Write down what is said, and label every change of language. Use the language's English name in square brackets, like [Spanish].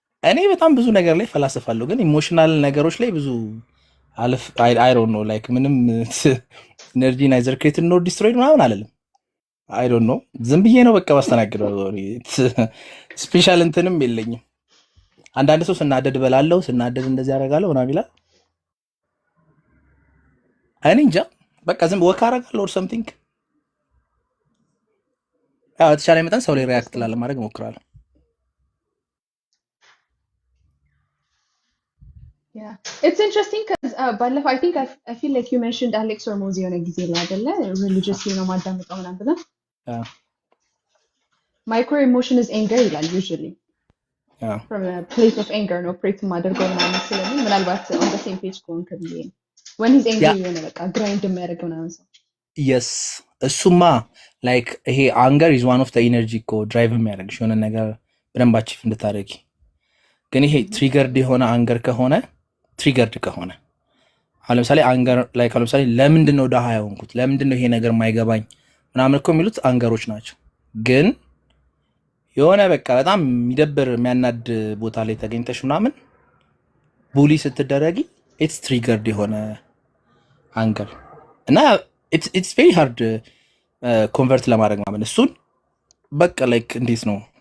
[Amharic] እኔ በጣም ብዙ ነገር ላይ ፈላሰፋለሁ፣ ግን ኢሞሽናል ነገሮች ላይ ብዙ አለፍ [English] I don't know like [Amharic] ምንም ኤነርጂ ናይዘር ክሬት ኖር ዲስትሮይድ ምናምን አለለም። [English] I don't know [Amharic] ዝም ብዬ ነው በቃ ማስተናግደው። ስፔሻል እንትንም የለኝም። አንዳንድ ሰው ስናደድ በላለው ስናደድ እንደዚህ ያደርጋለሁ ምናምን ይላል። እኔ እንጃ በቃ ዝም ወካ አደርጋለሁ or something። ያው ተቻለ መጠን ሰው ላይ ሪያክት ላለማድረግ እሞክራለሁ። [English] yeah it's interesting because ባለፈው I think I feel like you mentioned Alex Hormozi [Amharic] የሆነ ጊዜ ላይ አይደለ [English] religiously [Amharic] ነው ማዳመጣው ምናምን ብለህ [English] my core emotion is anger ይላል usually from a place of anger [Amharic] ነው ፕሬት ማደርገው ምናምን ስለዚህ ምናልባት [English] on the same page [Amharic] ከሆንክ ብዬ ነው [English] when he's angry [Amharic] የሆነ በቃ ግራይንድ የሚያደርገው ምናምን ሰው yes እሱማ ላይክ ይሄ አንገር [English] is one of the energy [Amharic] እኮ ድራይቭ የሚያደርግሽ የሆነ ነገር በደንብ አቺቭ እንድታደርጊ። ግን ይሄ ትሪገርድ የሆነ አንገር ከሆነ አሁን ለምሳሌ አንገር ላይክ አሁን ለምሳሌ ለምንድን ነው ደሃ የሆንኩት ለምንድን ነው ይሄ ነገር ማይገባኝ ምናምን እኮ የሚሉት አንገሮች ናቸው። ግን የሆነ በቃ በጣም የሚደብር የሚያናድ ቦታ ላይ ተገኝተሽ ምናምን ቡሊ ስትደረጊ [English] ኢትስ ትሪገርድ [Amharic] የሆነ አንገር እና [English] ኢትስ ቬሪ ሃርድ [Amharic] ኮንቨርት ለማድረግ ምናምን እሱን በቃ ላይክ እንዴት ነው